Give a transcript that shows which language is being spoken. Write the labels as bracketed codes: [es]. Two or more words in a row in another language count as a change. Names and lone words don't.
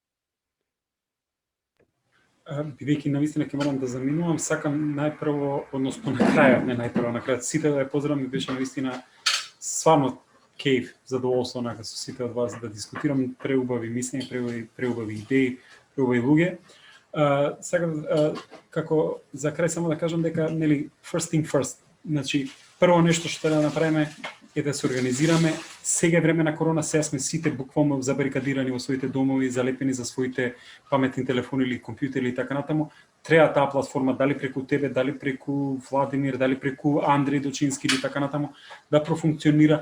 [mk] Бидејќи навистина ќе морам да заминувам, сакам најпрво, односно на крајот, не најпрво, на крајот сите да ја поздравам, беше навистина сварно кејф, задоволство онака со сите од вас да дискутирам преубави мислења, преубави идеи, преубави луѓе. Сакам како за крај само да кажам дека нели [en] first thing first. [mk] Значи прво нешто што треба да направиме е да се организираме. Сега е време на корона, сега сме сите буквално забарикадирани во своите домови, залепени за своите паметни телефони или компјутери и така натаму. Треба таа платформа, дали преку тебе, дали преку Владимир, дали преку Андреј Дочински или така натаму, да профункционира.